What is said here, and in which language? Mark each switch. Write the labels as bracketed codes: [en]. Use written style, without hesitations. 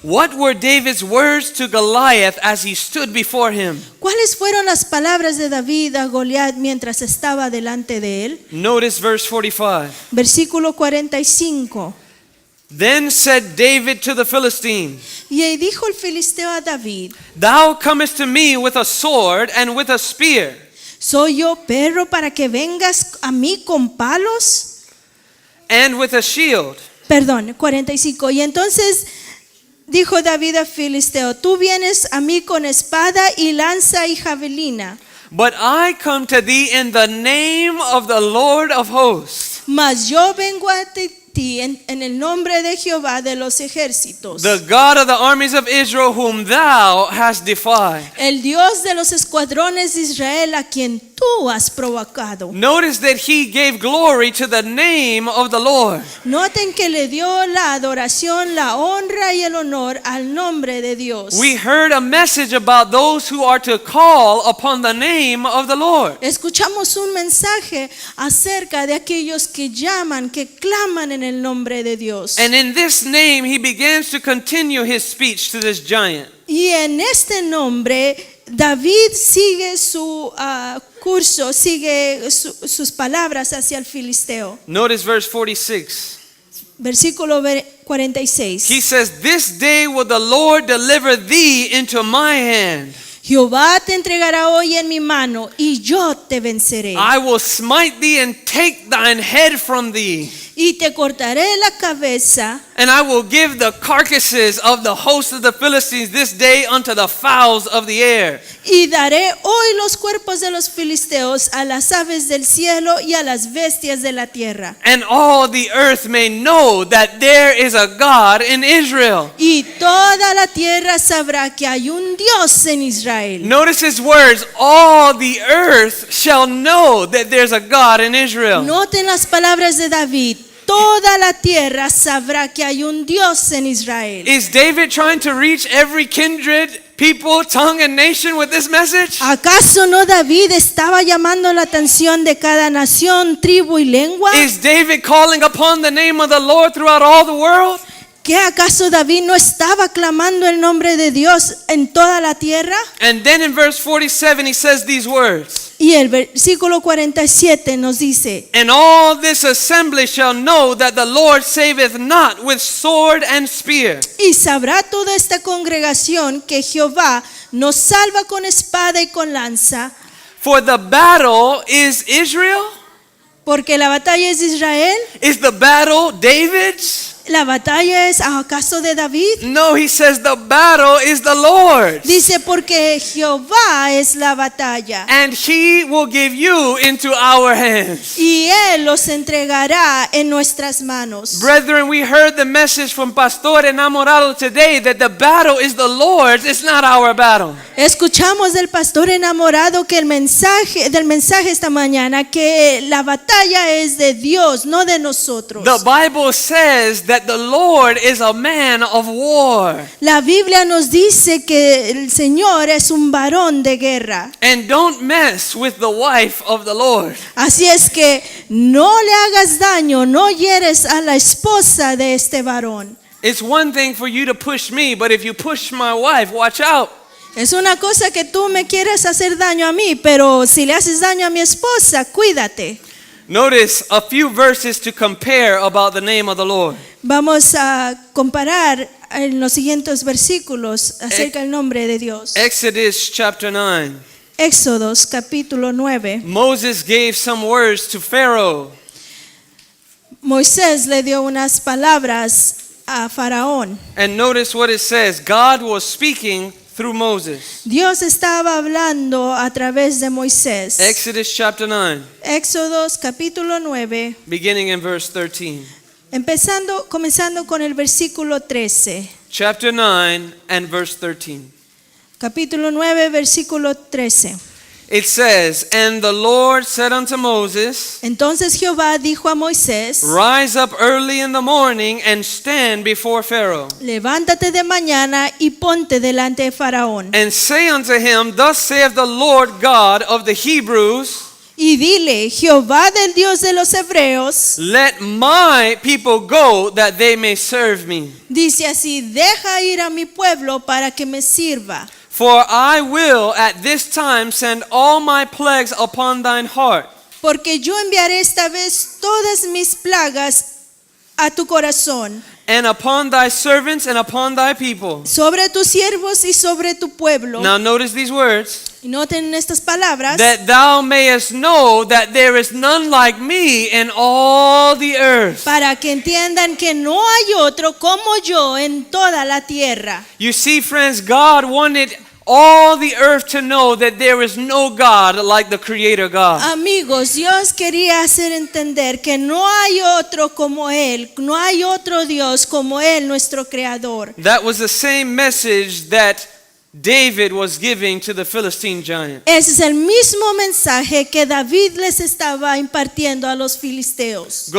[en] What were David's words to Goliath as he stood before him? [es] ¿Cuáles fueron las palabras de David a Goliat mientras estaba delante de él? [en] Notice verse 45. [es] Versículo 45. [en] Then said David to the Philistine, [es] Y ahí dijo el filisteo a David: [en] Thou comest to me with a sword and with a spear, [es] ¿Soy yo perro para que vengas a mí con palos? [en] and with a shield. [es] Perdón, 45. Y entonces dijo David al filisteo: Tú vienes a mí con espada y lanza y javelina, [en] But I come to thee in the name of the Lord of hosts, [es] mas yo vengo a ti en el nombre de Jehová de los ejércitos, [en] the God of the armies of Israel, whom thou hast defied. [es] el Dios de los escuadrones de Israel, a quien tú has provocado. [en] Notice that he gave glory to the name of the Lord. [es] Noten que le dio la adoración, la honra y el honor al nombre de Dios. [en] We heard a message about those who are to call upon the name of the Lord. [es] Escuchamos un mensaje acerca de aquellos que llaman, que claman en el nombre de Dios. [en] And in this name he begins to continue his speech to this giant. [es] Y en este nombre David sigue su curso, sigue sus palabras hacia el filisteo. [en] Notice verse 46. [es] Versículo 46. [en] He says, This day will the Lord deliver thee into my hand. [es] Jehová te entregará hoy en mi mano y yo te venceré. [en] I will smite thee and take thine head from thee. [es] y te cortaré la cabeza, [en] and I will give the carcasses of the host of the Philistines this day unto the fowls of the air. [es] y daré hoy los cuerpos de los filisteos a las aves del cielo y a las bestias de la tierra. [en] And all the earth may know that there is a God in Israel. [es] Y toda la tierra sabrá que hay un Dios en Israel. [en] Notice his words, all the earth shall know that there's a God in Israel. [es] Noten las palabras de David. Toda la tierra sabrá que hay un Dios en Israel. [en] Is David trying to reach every kindred, people, tongue, and nation with this message? [es] ¿Acaso no David estaba llamando la atención de cada nación, tribu y lengua? [en] Is David calling upon the name of the Lord throughout all the world? [es] ¿Qué acaso David no estaba clamando el nombre de Dios en toda la tierra? [en] And then in verse 47 he says these words. [es] Y el versículo 47 nos dice, [en] And all this assembly shall know that the Lord saveth not with sword and spear. [es] y sabrá toda esta congregación que Jehová nos salva con espada y con lanza, [en] For the battle is Israel? [es] porque la batalla es de Israel. [en] Is the battle David's? [es] ¿La batalla es acaso de David? [en] No, he says the battle is the Lord's. [es] Dice, porque Jehová es la batalla. [en] And he will give you into our hands. [es] Y Él los entregará en nuestras manos. [en] Brethren, we heard the message from Pastor Enamorado today that the battle is the Lord's, it's not our battle. [es] Escuchamos del pastor enamorado que el mensaje esta mañana que la batalla es de Dios, no de nosotros. [en] The Bible says that the Lord is a man of war. [es] La Biblia nos dice que el Señor es un varón de guerra. [en] And don't mess with the wife of the Lord. [es] Así es que no le hagas daño, no hieres a la esposa de este varón. [en] It's one thing for you to push me, but if you push my wife, watch out. [es] Es una cosa que tú me quieres hacer daño a mí, pero si le haces daño a mi esposa, cuídate. [en] Notice a few verses to compare about the name of the Lord. [es] Vamos a comparar en los siguientes versículos acerca del nombre de Dios. [en] Exodus chapter 9. [es] Éxodos capítulo 9. [en] Moses gave some words to Pharaoh. [es] Moisés le dio unas palabras a Faraón. [en] And notice what it says. God was speaking through Moses. [es] Dios estaba hablando a través de Moisés. [en] Exodus chapter 9, [es] Éxodos capítulo 9, [en] beginning in verse 13. [es] comenzando con el versículo 13. [en] Chapter 9 and verse 13. [es] Capítulo 9, versículo 13. [en] It says, And the Lord said unto Moses, [es] Entonces Jehová dijo a Moisés, [en] Rise up early in the morning and stand before Pharaoh. [es] levántate de mañana y ponte delante de Faraón. [en] And say unto him, Thus saith the Lord God of the Hebrews, [es] Y dile, Jehová del Dios de los Hebreos, [en] Let my people go that they may serve me. [es] dice así, deja ir a mi pueblo para que me sirva. [en] For I will at this time send all my plagues upon thine heart, [es] Porque yo enviaré esta vez todas mis plagas a tu corazón, [en] and upon thy servants and upon thy people. [es] sobre tus siervos y sobre tu pueblo. [en] Now notice these words. [es] Y noten estas palabras. [en] That thou mayest know that there is none like me in all the earth. [es] Para que entiendan que no hay otro como yo en toda la tierra. [en] You see, friends, God wanted all the earth to know that there is no God like the Creator God. [es] Amigos, Dios quería hacer entender que no hay otro como Él, no hay otro Dios como Él, nuestro Creador. [en] That was the same message that David was giving to the Philistine giant. [es] Ese es el mismo mensaje que David les estaba impartiendo a los filisteos.